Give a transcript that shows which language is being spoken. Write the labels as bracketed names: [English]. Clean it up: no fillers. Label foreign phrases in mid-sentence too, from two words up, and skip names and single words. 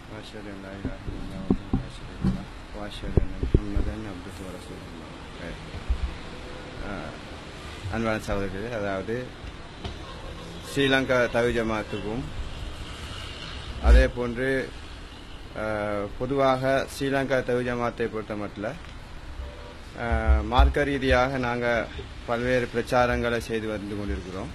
[Arabic] أشهد أن لا إله إلا الله وحده لا شريك له وأشهد أن محمدا عبده ورسوله. [Tamil] அன்பான சகோதரர்களே, அதாவது ஸ்ரீலங்கா தவி ஜமாத்துக்கும் அதே போன்று பொதுவாக ஸ்ரீலங்கா தவி ஜமாத்தை பொறுத்த மட்டும் மார்க்க ரீதியாக நாங்கள் பல்வேறு பிரச்சாரங்களை செய்து வந்து கொண்டிருக்கிறோம்.